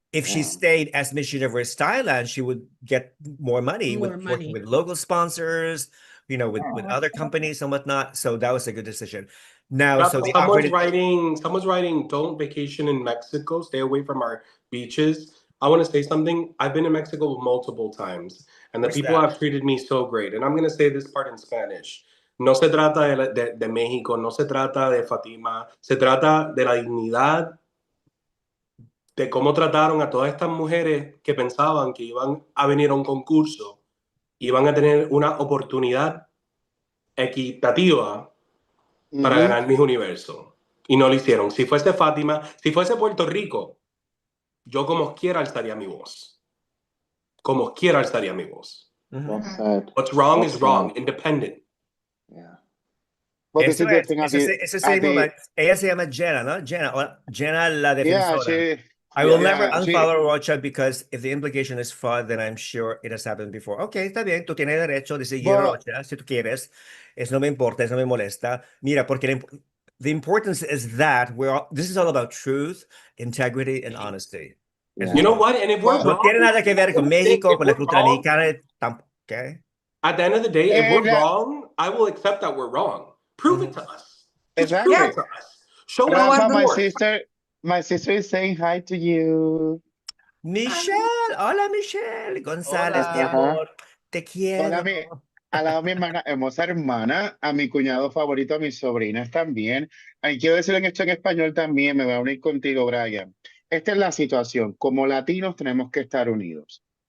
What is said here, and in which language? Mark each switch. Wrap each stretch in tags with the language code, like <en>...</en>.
<en>If she stayed as Miss Universe Thailand, she would get more money working with local sponsors, you know, with other companies and whatnot. So that was a good decision. Now, so someone's writing, don't vacation in Mexico, stay away from our beaches. I want to say something. I've been to Mexico multiple times, and the people have treated me so great. And I'm going to say this part in Spanish.</en> <es>No se trata de México, no se trata de Fatima, se trata de la dignidad, de cómo trataron a todas estas mujeres que pensaban que iban a venir a un concurso, iban a tener una oportunidad equitativa para ganar Miss Universo. Y no lo hicieron. Si fuese Fátima, si fuese Puerto Rico, yo como quiera alzaría mi voz. Como quiera alzaría mi voz.</es> <en>What's wrong is wrong. Independent. Yeah. But this is the thing it's the same woman.</en> <es>Ella se llama Jenna, ¿no? Jenna la defensora.</es> <en>I will never unfollow Rocha because if the implication is fraud, then I'm sure it has happened before.</en> <es>Okay, está bien, tú tienes derecho de seguir Rocha si tú quieres. Eso no me importa, eso no me molesta. Mira, porque</es> <en>the importance is that this is all about truth, integrity, and honesty. Yeah. You know what? And if we're</en> <es>no tiene nada que ver con México, con la cultura mexicana, okay?</es> <en>At the end of the day, if we're wrong, I will accept that we're wrong. Prove it to us. Exactly. Prove it to us. Show us. My sister is saying hi to you.</en> <es>Michelle, hola Michelle González, mi amor, te quiero. Hola, a la mi hermana, hermosa hermana, a mi cuñado favorito, a mis sobrinas también. Y quiero decir esto en español también, me voy a unir contigo, Brian. Esta es la situación. Como latinos tenemos que estar unidos.</es>